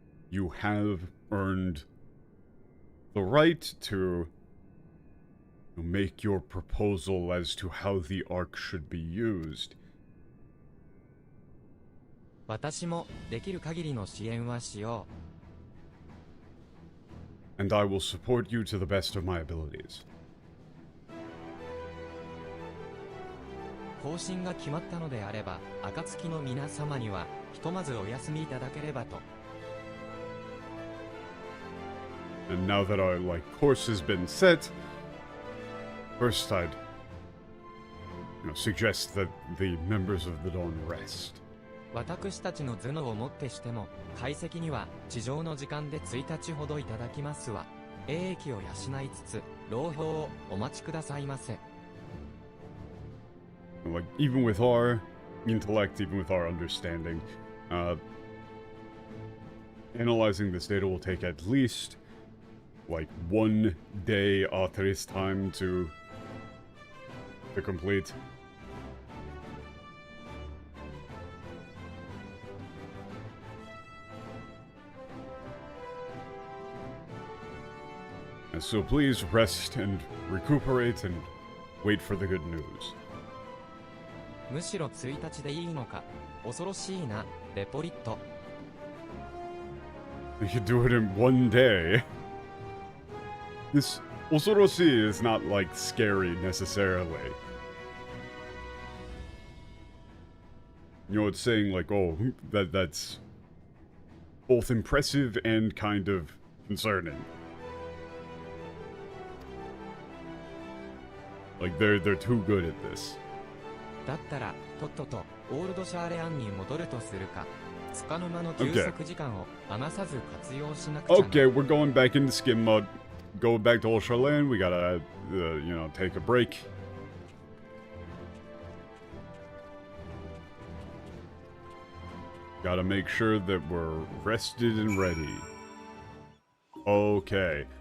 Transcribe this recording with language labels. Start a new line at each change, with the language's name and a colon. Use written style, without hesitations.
English: You have earned the right to make your proposal as to how the Ark should be used.
Japanese: 私もできる限りの支援はしよう。
English: And I will support you to the best of my abilities.
Japanese: 方針が決まったのであれば、暁の皆様には、ひとまずお休みいただければと。
English: And now that our, course has been set, first I'd, suggest that the members of the Dawn rest.
Japanese: 私たちの頭脳をもってしても、解析には地上の時間で1日ほどいただきますわ。英益を養いつつ、朗報をお待ちくださいませ。
English: Like, even with our intellect, even with our understanding, analyzing this data will take at least, 1 day Arteris time to complete. So please rest and recuperate and wait for the good news.
Japanese: むしろ1日でいいのか。恐ろしいな、レポリット。
English: You could do it in one day. This osoroshi is not like scary necessarily. You know, it's saying like, oh, that's both impressive and kind of concerning. Like they're too good at this.
Japanese: だったら、とっとと、オールドシャーレアンに戻るとするか。束の間の休息時間を余さず活用しなくちゃな。
English: Okay, we're going back into skim mode. Go back to Old Charlene. We gotta, you know, take a break. Gotta make sure that we're rested and ready. Okay.